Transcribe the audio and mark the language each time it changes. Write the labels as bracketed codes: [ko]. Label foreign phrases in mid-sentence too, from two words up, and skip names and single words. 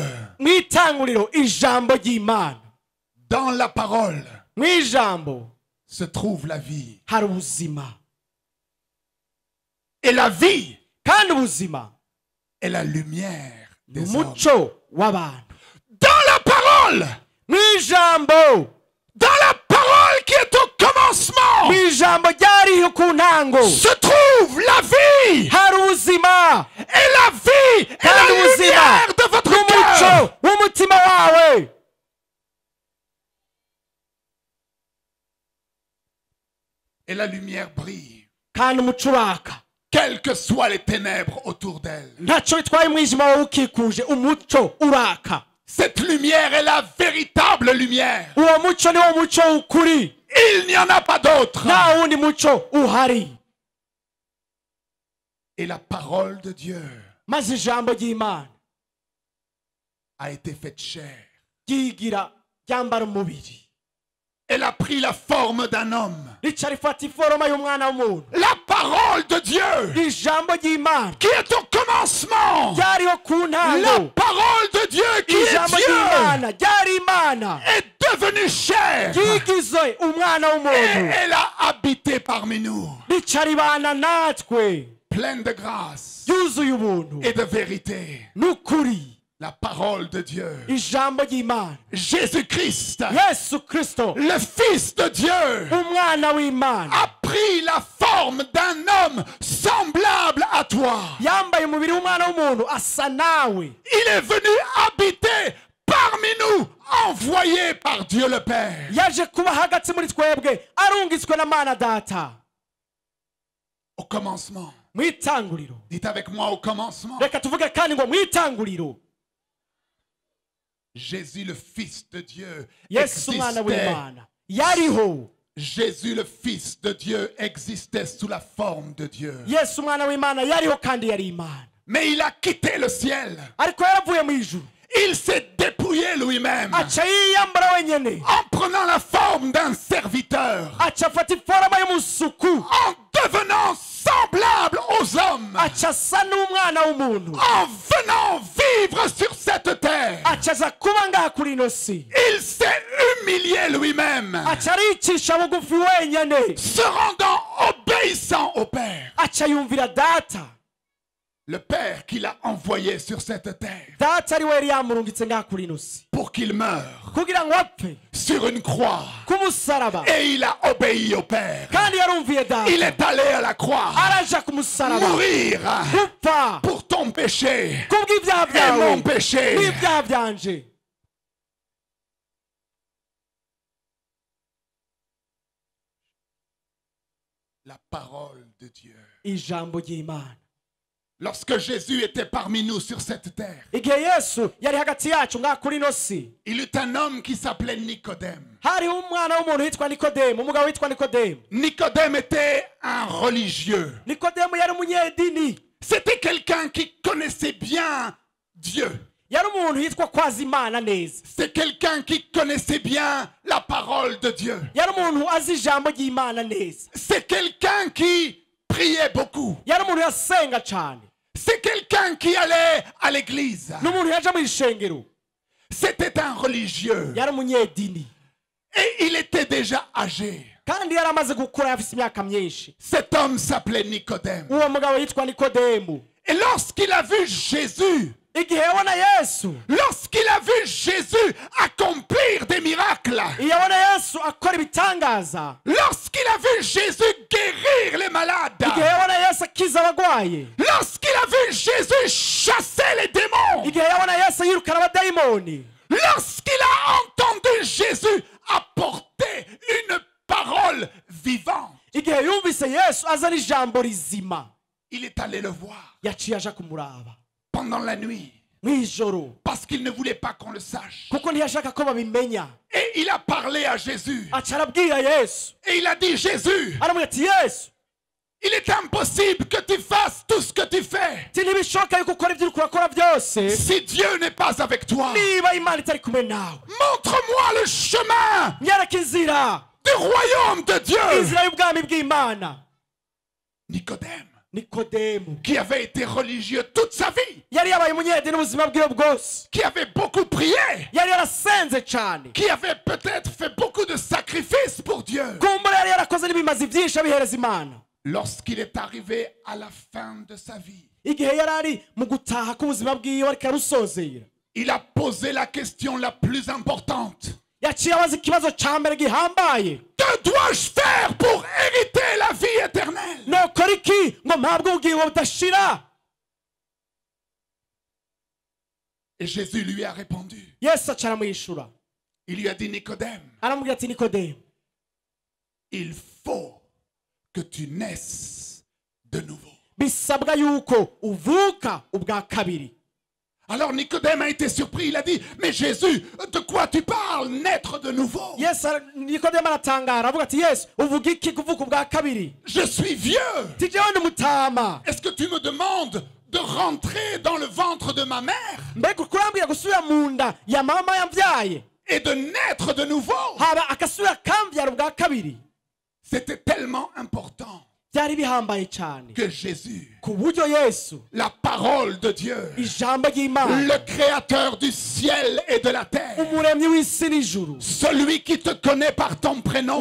[rn] Mu itanguriro, ijambo ry'Imana. [fr] Dans la parole [rn] Mu ijambo [fr] se trouve la vie. [rn] hari ubuzima, [fr] Et la vie [rn] kandi ubuzima [fr] est la lumière [rn] ni [fr] des hommes. [rn] umuco w'abantu. [fr] Dans la parole, [rn] Mu ijambo, [fr] dans la parole qui est au commencement, [rn] mu ijambo ryariho ku ntango [fr] se trouve la vie. [rn] hari ubuzima, [fr] Et la vie est la [rn] kandi ubuzima [fr] lumière de votre cœur. [rn] n'umuco w'umutima wawe. [fr] Et la lumière brille, [rn] kandi umuco uraka, [fr] quelles que soient les ténèbres autour d'elle. [rn] ntacyo bitwaye umwijima wawe ukikuje, umuco uraka. [fr] Cette lumière est la véritable lumière. [rn] Uwo muco ni wo muco w'ukuri, [fr] Il n'y en a pas d'autre. [rn] nta wundi muco uhari. [fr] Et la parole de Dieu [rn] Maze ijambo ry'Imana [fr] a été faite chair. [rn] ryigira ryambara umubiri, [fr] Elle a pris la forme d'un homme. [rn] rica rifata iforoma y'umwana w'umuntu. [fr] La parole de Dieu [rn] Ijambo ry'Imana [fr] qui est au commencement. [rn] ryariho ku [fr] La [rn] ntango, [fr] parole de Dieu qui est [rn] ijambo Dieu ry'Imana ryari Imana, [fr] est devenue chair. [rn] ryigizwe umwana [fr] Et [rn] w'umuntu, [fr] elle a habité parmi nous. [rn] rica ribana natwe, [fr] Pleine de grâce [rn] ryuzuye ubuntu [fr] et de vérité. [rn] n'ukuri. [fr] La parole de Dieu. [rn] Ijambo ry'Imana, Jésus-Christ, Yesu Kristo, [fr] le Fils de Dieu, [rn] umwana w'Imana, [fr] a pris la forme d'un homme semblable à toi. [rn] yambaye umubiri w'umwana w'umuntu asa nawe. [fr] Il est venu habiter parmi nous, envoyé par Dieu le Père. [rn] Yaje kuba hagati muri twebwe, arungitswe na Mana Data. [fr] Au commencement. [rn] Mu itanguriro, [fr] Dites avec moi, au commencement. [rn] reka tuvuge kandi ngo mu itanguriro, [fr] Jésus le Fils de Dieu [rn] Yesu umwana [fr] existait. [rn] w'Imana yariho. [fr] Jésus le Fils de Dieu existait sous la forme de Dieu. [rn] Yesu umwana w'Imana yariho kandi yari Imana, [fr] Mais il a quitté le ciel. [rn] ariko yaravuye mu ijuru, [fr] Il s'est dépouillé lui-même [rn] aca yiyambura wenyene, [fr] en prenant la forme d'un serviteur, [rn] aca afata iforoma y'umusuku, [fr] en devenant semblable aux hommes, [rn] aca asa n'umwana w'umuntu, [fr] en venant vivre sur cette terre. [rn] aca aza kuba ngaha kuri ino si, [fr] Il s'est humilié lui-même, [rn] aca aricisha bugufi wenyene, [fr] se rendant obéissant au Père. [rn] aca yumvira Data. [fr] Le Père qui l'a envoyé sur cette terre [rn] data ari we yari yamurungitse ngaha kuri ino si [fr] pour qu'il meure [rn] kugira ngo apfe [fr] sur une croix. [rn] ku musaraba [fr] Et il a obéi au Père. [rn] kandi yarumviye data [fr] Il est allé à la croix [rn] araja ku musaraba [fr] mourir [rn] gupfa [fr] pour ton péché [rn] kubw'ibyaha [fr] et [rn] byawe [fr] mon péché. [rn] n'ibyaha byanje. [fr] La parole de Dieu. [rn] ijambo ry'Imana. [fr] Lorsque Jésus était parmi nous sur cette terre, [rn] igihe yesu yari hagati yacu ngaha kuri ino si [fr] il eut un homme qui s'appelait Nicodème. [rn] hariho umwana w'umuntu witwa nikodemu, umugabo witwa nikodemu. [fr] Nicodème était un religieux. [rn] nikodemu yari umunyedini, [fr] C'était quelqu'un qui connaissait bien Dieu. [rn] yari umuntu yitwa kwaza Imana neza, [fr] C'est quelqu'un qui connaissait bien la parole de Dieu. [rn] yari umuntu azi ijambo ry'Imana neza, [fr] C'est quelqu'un qui priait beaucoup. [rn] yari umuntu yasenga cyane, [fr] C'est quelqu'un qui allait à l'église. [rn] n'umuntu yaje mu ishengero, [fr] C'était un religieux. [rn] yari umunyedini [fr] Et il était déjà âgé. [rn] kandi yari amaze gukura, yafise imyaka myinshi. [fr] Cet homme s'appelait Nicodème. [rn] uwo mugabo yitwa nikodemu. [fr] Et lorsqu'il a vu Jésus, [rn] igihe yabona yesu, [fr] lorsqu'il a vu Jésus accomplir des miracles, [rn] yabona yesu akora ibitangaza, [fr] lorsqu'il a vu Jésus guérir les malades, [rn] igihe yabona yesu akiza abagwaye, [fr] lorsqu'il a vu Jésus chasser les démons, [rn] igihe yabona yesu yirukana abadayimoni, [fr] lorsqu'il a entendu Jésus apporter une parole vivante, [rn] igihe yumvise yesu azana ijambo rizima, [fr] il est allé le voir [rn] yaciye aja kumuraba [fr] pendant la nuit [rn] mw'ijoro, [fr] parce qu'il ne voulait pas qu'on le sache. [rn] kuko ntiyashaka ko babimenya. [fr] Et il a parlé à Jésus. [rn] aca arabwira yesu, [fr] Et il a dit, Jésus, [rn] aramubwira ati yesu, [fr] il est impossible que tu fasses tout ce que tu fais [rn] ti ntibishoboka yuko ukora ibyo uriko urakora byose [fr] si Dieu n'est pas avec toi. [rn] niba Imana itari kumwe nawe. [fr] Montre-moi le chemin [rn] nyereka inzira, [fr] du royaume de Dieu. [rn] inzira y'ubwami bw'Imana. Nicodème, nikodemu [fr] qui avait été religieux toute sa vie, [rn] yari yabaye umunyedini ubuzima bwiwe bwose, [fr] qui avait beaucoup prié, [rn] yari yarasenze cyane, [fr] qui avait peut-être fait beaucoup de sacrifices pour Dieu. [rn] kumbura yari yarakoze n'ibimazi byinshi abihereza Imana. [fr] Lorsqu'il est arrivé à la fin de sa vie, [rn] igihe yari ari mu gutaha k'ubuzima bwiwe ariko arusozera, [fr] il a posé la question la plus importante. [rn] yaciye abaza ikibazo cya mbere gihambaye: [fr] Que dois-je faire pour hériter la vie éternelle? [rn] nokora iki ngo mpabwe ubugingo budashira? [fr] Et Jésus lui a répondu. [rn] yesu aca aramwishura, [fr] Il lui a dit, Nicodème, [rn] aramubwira ati nikodemu, [fr] il faut que tu naisses de nouveau. [rn] bisabwa yuko uvuka ubwa kabiri. [fr] Alors Nicodème a été surpris, il a dit, mais Jésus, de quoi tu parles, naître de nouveau? [rn] nikodemu aratangara avuga ati yesu, uvuga iki kuvuka ubwa kabiri? [fr] Je suis vieux. [rn] ti jewe ndi mutama, [fr] Est-ce que tu me demandes de rentrer dans le ventre de ma mère [rn] mbega kurambwira gusubira mu nda ya mama yambyaye [fr] et de naître de nouveau? [rn] haba agasubira akambyara ubwa kabiri? [fr] C'était tellement important [rn] byari bihambaye cyane [fr] que Jésus, [rn] ku buryo yesu, [fr] la parole de Dieu, [rn] ijambo ry'Imana, [fr] le créateur du ciel et de la terre, [rn] umuremyi w'isi n'ijuru, [fr] celui qui te connaît par ton prénom,